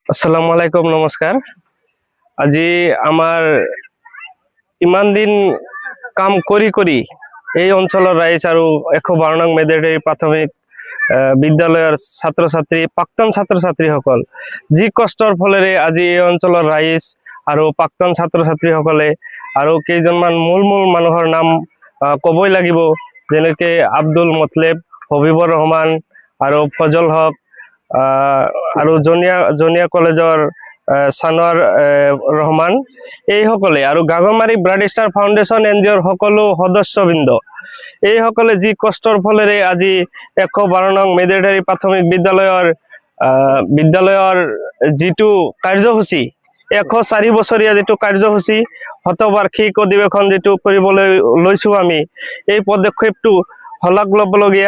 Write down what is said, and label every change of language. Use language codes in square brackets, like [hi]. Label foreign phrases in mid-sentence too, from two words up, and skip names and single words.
[as] আসসালামু আলাইকুম, নমস্কার। আজি আমার ইমান দিন কাম করি এই অঞ্চলের রাইজ আর 112 নং মেদেৰি প্রাথমিক বিদ্যালয়ের ছাত্র-ছাত্রী প্রাক্তন ছাত্র-ছাত্রী সকল যি কষ্টর ফলেৰে আজি এই অঞ্চলের রাইজ আর প্রাক্তন ছাত্র-ছাত্রী সকলে আর কেইজনমান মূল মানুহৰ নাম কবই লাগিব, যেনেকে আব্দুল মতলেব, হবিবুর রহমান আর ফজল হক আর জনিয়া কলেজৰ সানোয়ার রহমান এই সকলে আর গাগমারি ব্রাড স্টার ফাউন্ডেশন এনজিওর সকলো সদস্যবৃন্দ এই সকলে যি কষ্টর ফলেৰে আজি 112 নং মেদেৰি প্রাথমিক বিদ্যালয়ৰ যিটো কাৰ্যসূচী 104 বছৰীয়া যিটো কাৰ্যসূচী শতবাৰ্ষিক অধিৱেশন যিটো কৰিবলৈ লৈছো আমি, এই পদক্ষেপটো শলাগ ল'বলগীয়া।